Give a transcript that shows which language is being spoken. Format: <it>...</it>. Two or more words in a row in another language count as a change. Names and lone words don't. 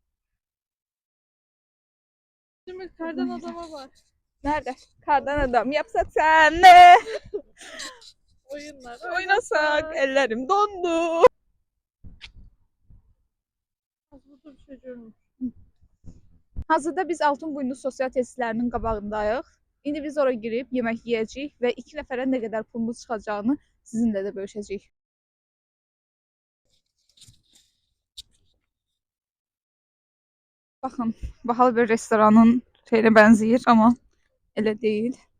<tr>Şimdi kardan adama bak. Nerede? Kardan adam yapsak senle. Oyunlar. Oynasak ellerim dondu. Burada bir şey görmüyorum.</tr> <az>Hazırda biz Altınboyunlu sosial tesislərinin qabağındayıq. İndi biz oraya girib yemək yeyəcəyik və 2 nəfərə nə qədər pulumuz çıxacağını sizinlə də bölüşəcəyik. Baxın, bahalı bir restoranın şeyine bənzəyir, amma elə deyil.</az>